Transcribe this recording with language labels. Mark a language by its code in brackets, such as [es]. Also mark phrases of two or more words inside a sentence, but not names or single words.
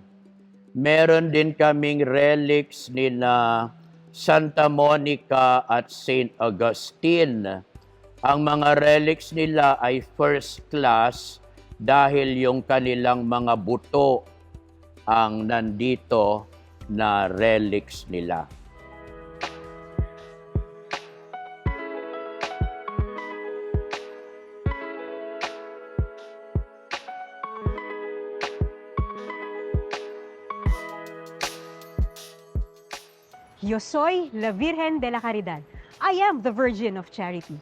[tl] Meron din kaming relics ni na Santa Monica at Saint Augustine. Ang mga relics nila ay [en] first class [tl] dahil yung kanilang mga buto ang nandito na relics nila. [es] Yo soy la Virgen de la Caridad. [en] I am the Virgin of Charity.